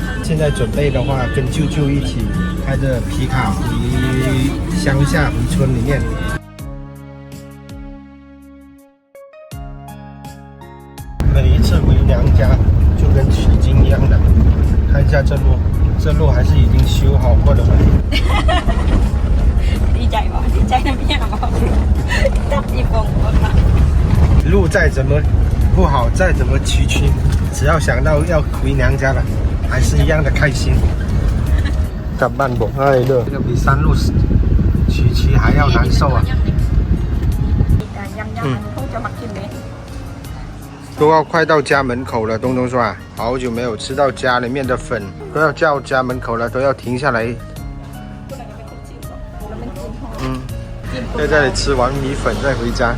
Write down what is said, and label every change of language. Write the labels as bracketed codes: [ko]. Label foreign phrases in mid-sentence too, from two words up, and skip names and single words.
[zh] 现在准备的话，跟舅舅一起开着皮卡回乡下，回村里面。每一次回娘家就跟取经一样的。看一下这路，这路还是已经修好过的。 [tts] ดีใจบ่ดีใจนะพี่บ่จับอีกองรถมา [zh] 路再怎么不好，再怎么崎岖，只要想到要回娘家了，还是一样的开心。 [tts] กลับบ้านบอกให้เด้อ [zh] 这个比山路崎岖还要难受啊。都要快到家门口了，东东说啊，好久没有吃到家里面的粉，都要叫家门口了，都要停下来。在这里吃完米粉再回家。